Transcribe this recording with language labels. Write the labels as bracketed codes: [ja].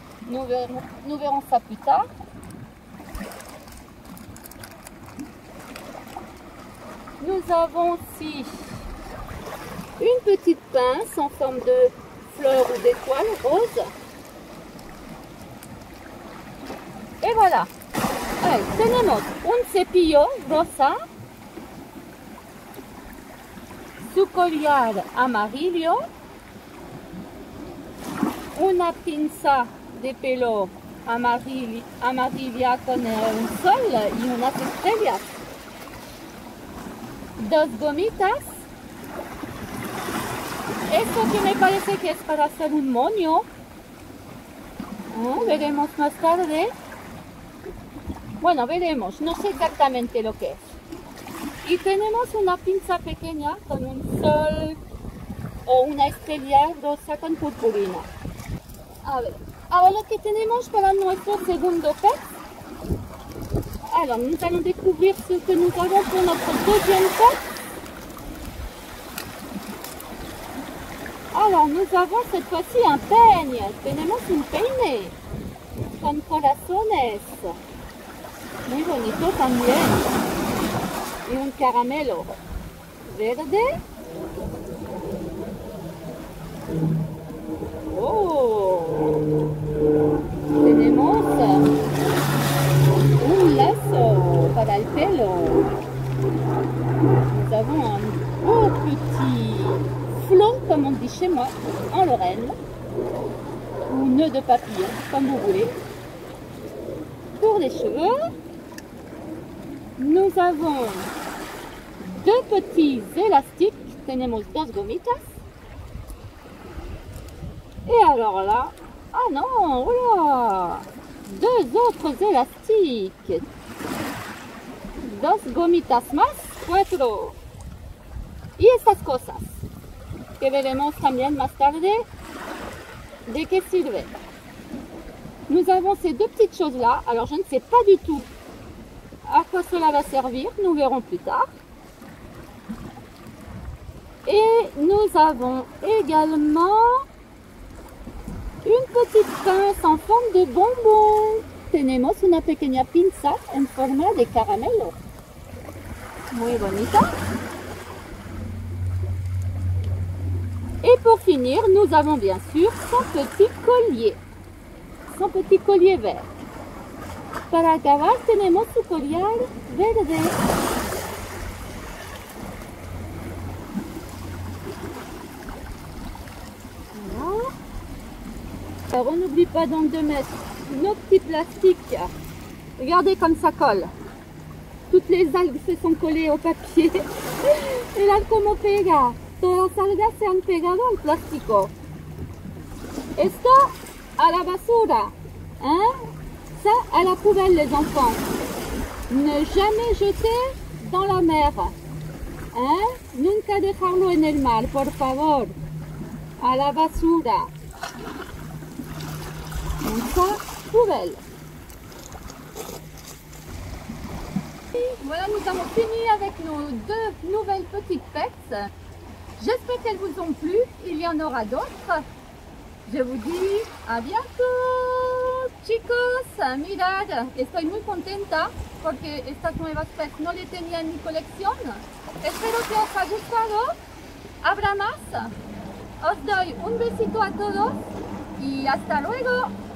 [fr] Nous verrons ça plus tard. Nous avons aussi une petite pince en forme de fleur ou d'étoile rose. Et voilà. [es] Allez, tenemos un cepillo rosa, su collar amarillo, una pinza de pelo amarilla con un sol y unas estrellas, dos gomitas, esto que me parece que es para hacer un moño, veremos más tarde, bueno, veremos, no sé exactamente lo que es. Y tenemos una pinza pequeña con un sol o una estrella rosa con purpurina. A ver, ahora lo que tenemos para nuestro segundo pet. [fr] Alors, nous allons découvrir ce que nous avons pour notre deuxième pet. Alors, nous avons cette fois-ci un peigne. [es] Tenemos un peine con corazones. Muy bonito también. Y un caramelo verde. Tenemos un lazo para el pelo. [fr] Nous avons un beau petit flot, comme on dit chez moi, en Lorraine, ou nœud de papillon, comme vous voulez. Pour les cheveux, nous avons deux petits élastiques. [es] Tenemos dos gomitas. [fr] Et alors là, ah non, voilà, deux autres élastiques. [es] Dos gomitas más, cuatro. Y estas cosas, que veremos también más tarde de qué sirve. [fr] Nous avons ces deux petites choses-là. Alors, je ne sais pas du tout à quoi cela va servir. Nous verrons plus tard. Et nous avons également une petite pince en forme de bonbon. [es] Tenemos una pequeña pinza en forma de caramelo. Muy bonita. [fr] Et pour finir, nous avons bien sûr son petit collier. Son petit collier vert. [es] Para acabar, tenemos su collar verde. [fr] Voilà. Alors, on n'oublie pas donc de mettre nos petits plastiques. Regardez comme ça colle. Toutes les algues se sont collées au papier. [es] Mirad cómo pega. Todas las algas se han pegado al plástico. Esto a la basura. Hein? [fr] Ça à la poubelle, les enfants. Ne jamais jeter dans la mer. Hein? [es] Nunca dejarlo en el mar, por favor. A la basura. [fr] Donc ça, poubelle. Voilà, nous avons fini avec nos deux nouvelles petites pets. J'espère qu'elles vous ont plu. Il y en aura d'autres. Je vous dis a bientôt, chicos. [es] Mirad, estoy muy contenta porque estas nuevas pets no le tenía en mi colección. Espero que os haya gustado. Habrá más. Os doy un besito a todos y hasta luego.